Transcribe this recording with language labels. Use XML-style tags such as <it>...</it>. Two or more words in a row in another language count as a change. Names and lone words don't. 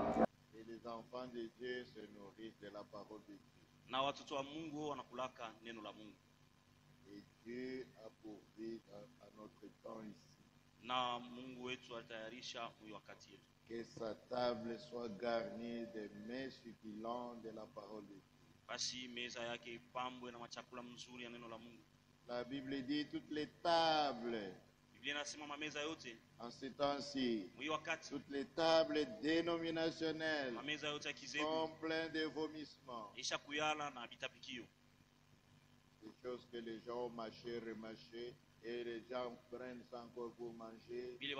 <fr>Et les enfants de Dieu se nourrissent de la parole de Dieu.</fr> <sw>Na watoto wa Mungu wanakulaka neno la Mungu.</sw> <fr>Et Dieu a pourvu à notre temps ici.</fr> <sw>Na Mungu wetu atayarisha wakati yetu.</sw> <fr>Que sa table soit garnie de mets succulents de la parole de Dieu.</fr> <sw>Basi meza yake ipambwe na machakula mzuri ya neno la Mungu.</sw> <fr>La Bible dit toutes les tables.</fr> <sw>Biblia inasema mameza yote</sw> <fr>En ce temps-ci, toutes les tables dénominationnelles sont pleines de vomissements. Des choses que les gens ont mâché, remâché, et les gens prennent ça encore pour manger.</fr>